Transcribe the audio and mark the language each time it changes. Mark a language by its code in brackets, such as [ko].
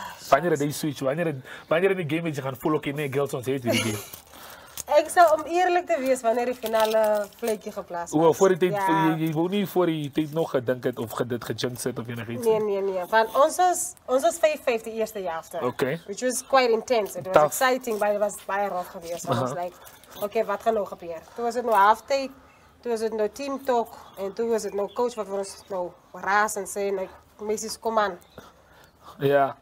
[af] Wanneer jy switch, wanneer in die game jy gaan voel okay, nee, girls ons het hierdie game. Ek sou om eerlik te wees wanneer die finale vletjie geplaas was. O, voor die tyd jy wou nie voor die tyd nog gedink het of dit gejinx het of enigiets. Nee. Want ons was 5-5 die eerste helfte. Okay. [en] Which was quite intense. It was Tough. exciting, but it was [af] baie [en] rough [af] geweest. [en] So I was like, okay, [af] wat gaan nou gebeur? Toe was dit nou halftyd, toe was dit nou team talk en toe was dit nou coach wat vir ons nou raas en sê like, "Messies, kom aan." Yeah.